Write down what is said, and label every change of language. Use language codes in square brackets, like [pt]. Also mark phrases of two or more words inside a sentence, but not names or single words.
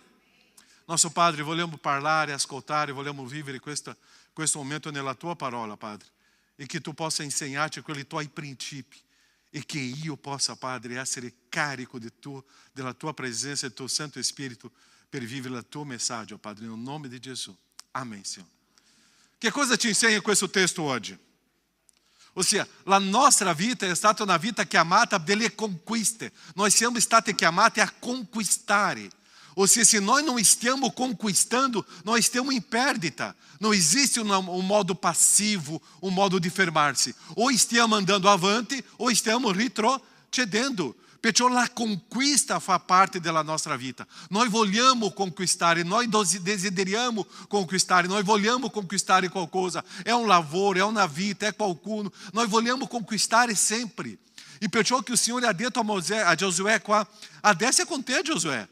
[it] Nosso Padre, vogliamo parlare, ascoltare, vogliamo vivere questo momento nella tua parola, Padre, e che tu possa insegnarci quei tuoi principi e che io possa, Padre, essere carico della tua presenza e del tuo Santo Spirito per vivere il tuo messaggio, Padre, nel nome di Gesù. Amém, Signore. Che cosa ci insegna questo testo oggi? Ossia, la nostra vita è stata una vita chiamata delle conquiste. Noi siamo stati chiamati a conquistare. [pt] Ou seja, se nós não estamos conquistando, nós estamos em perdita. Não existe um modo passivo, um modo de fermar-se. Ou estamos andando avante, ou estamos retrocedendo. [it] Perciò la conquista fa parte della nostra vita. Noi vogliamo conquistare, noi desideriamo conquistare, noi vogliamo conquistare qualcosa. È un lavoro, è una vita, è qualcuno. Noi vogliamo conquistare sempre. E perciò che il Signore ha detto a Giosuè qua, adesso è con te, Giosuè.